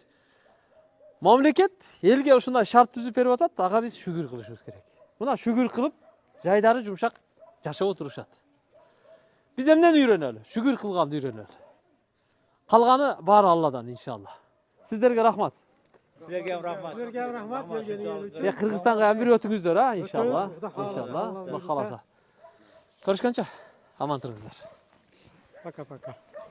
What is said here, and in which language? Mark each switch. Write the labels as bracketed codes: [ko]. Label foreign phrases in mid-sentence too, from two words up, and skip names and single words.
[ky] Мамлекет элге ушундай шарт түзүп берип атат, ага биз шүгүр кылышыбыз керек. Мына шүгүр кылып, жайдары жумшак жашап отурушат. Биз эмнени үйрөнөлү? Шүгүр кылганды үйрөнөлү. Калганы баары Алладан иншалла. Сиздерге рахмат. [uz] Sizlarga ham rahmat. Sizlarga ham rahmat berganingiz uchun. [ky] Кыргызстанга бир өтүңүздөр, ha, иншалла. Иншалла. Алла кааласа. Көрүшкөнчө аман туруңуздар. [ru] Пока-пока.